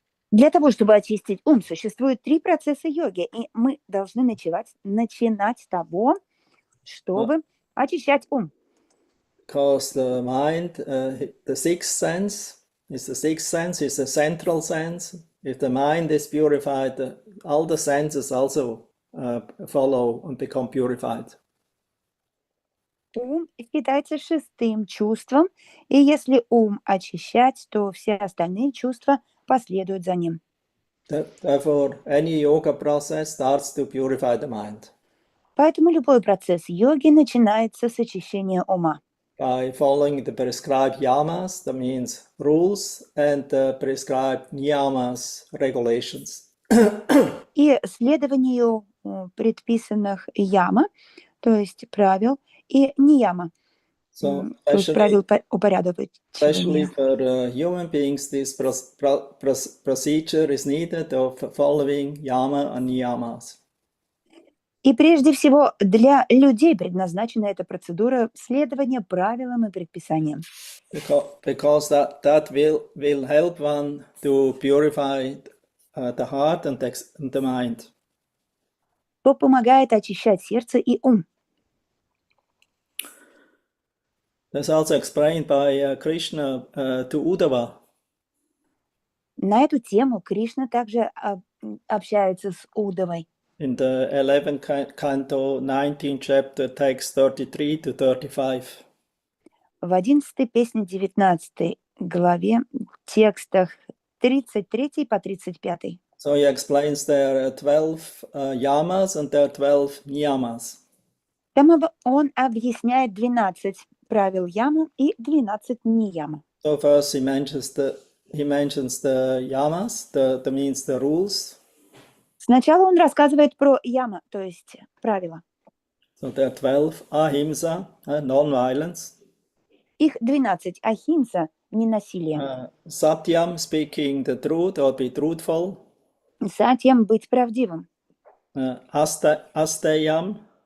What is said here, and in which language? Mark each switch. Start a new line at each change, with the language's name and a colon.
Russian: Для того, чтобы очистить ум, существует 3 процесса йоги, и мы должны начинать с того, чтобы очищать ум.
English: Because the mind, the sixth sense is the central sense. If the mind is purified, all the senses also follow and become purified.
Russian: Ум считается 6-м чувством, и если ум очищать, то все остальные чувства последуют за ним.
English: Therefore, any yoga process starts to purify the mind.
Russian: Поэтому любой процесс йоги начинается с очищения ума.
English: By following the prescribed yamas, that means rules, and the prescribed niyamas, regulations.
Russian: И следованию предписанных яма, то есть правил, и нияма,
English: So,
Russian: то есть правил упорядочивания.
English: especially for human beings, this procedure is needed of following yama and niyamas.
Russian: И прежде всего для людей предназначена эта процедура следования правилам и предписаниям.
English: Because that will help one to purify the heart and the mind.
Russian: То помогает очищать сердце и ум.
English: That's also explained by Krishna to Uddhava.
Russian: На эту тему Кришна также общается с Уддавой.
English: In the 11th canto, 19th chapter, text 33 to 35.
Russian: В 11-й песне 19 главе, текстах 33 по 35.
English: So he explains there are 12 yamas and there are 12 niyamas.
Russian: Там он объясняет 12 правил ямы и 12 нияма.
English: So first he mentions the yamas, that means the rules.
Russian: Сначала он рассказывает про яма, то есть правила.
English: So there are 12 ahimsa, non-violence.
Russian: Их 12. Ахимса – ненасилие.
English: Satyam, speaking the truth or be truthful.
Russian: Сатьям – быть правдивым.
Sanskrit: Asteyam.